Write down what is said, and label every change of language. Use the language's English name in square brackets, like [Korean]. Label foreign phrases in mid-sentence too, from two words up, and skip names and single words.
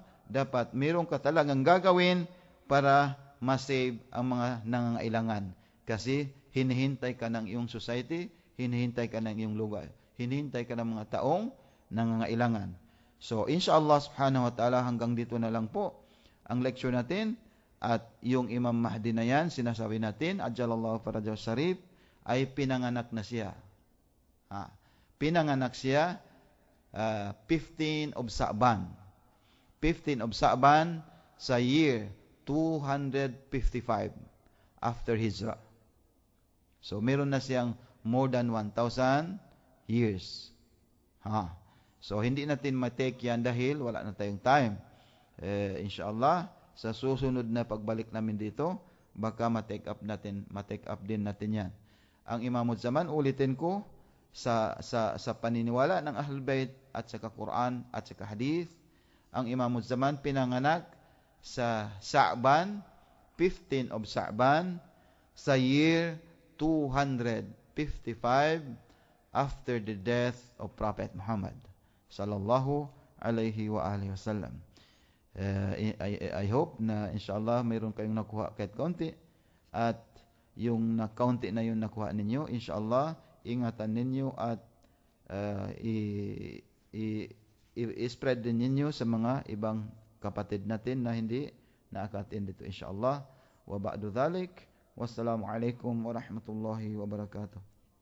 [Filipino] Dapat meron ka talagang gagawin para ma-save ang mga nangangailangan. Kasi hinihintay ka ng iyong society, hinihintay ka ng iyong lugar, hinihintay ka ng mga taong nangangailangan. So, [Arabic] إن شاء الله سبحانه وتعالى, [Filipino] hanggang dito na lang po ang lecture natin. At yung Imam Mahdi na yan, sinasabi natin, [Arabic] عجل الله فرجه الشريف, [Filipino] ay pinanganak na siya. Pinanganak siya 15 of Sa'ban. 15 of Sa'ban sa [English] year 255 after Hijrah. [Filipino] So, meron na siyang [English] more than 1,000 years. [Filipino] So, hindi natin matake yan dahil wala na tayong time. Inshallah, sa susunod na pagbalik namin dito, baka matake up din natin yan. Ang Imamul Zaman, ulitin ko, sa paniniwala ng Ahlul Bayt at sa Quran at sa Hadith, ang Imamul Zaman pinanganak sa Sa'ban, 15 of Sa'ban, sa year 255 [English] after the death of Prophet Muhammad [Arabic] صلى الله عليه وآله وسلم. [English] I hope [Filipino] na inshallah mayroon kayong nakuha kahit kaunti, at yung kaunti na yung nakuha ninyo, inshallah ingatan ninyo at i-spread din ninyo sa mga ibang kapatid natin na hindi na-attend dito, inshallah. [Arabic] وبعد ذلك، والسلام عليكم ورحمة الله وبركاته.